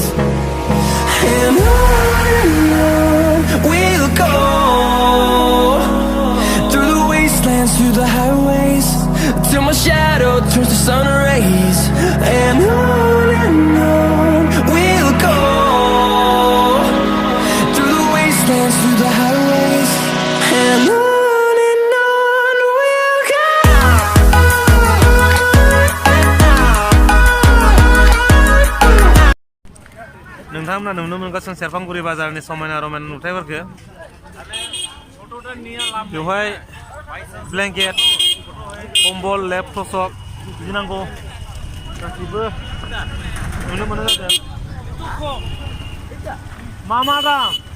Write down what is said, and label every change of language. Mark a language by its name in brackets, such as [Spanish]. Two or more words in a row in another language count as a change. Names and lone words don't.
[English] And on we'll go, through the wastelands, through the highways, till my shadow turns to sun rays. And on we'll go, through the wastelands, through the highways, and on we'll go. [Bodo] नोंथांमोना नुनो मोनगासिनो सेरफांगुरि बाजारनि समायना रमायना नुथायफोरखौ बेवहाय ब्लेंकेट कम्बल लेप टसक बिदि नांगौ गासैबो नुनो मोनो जादों मा दाम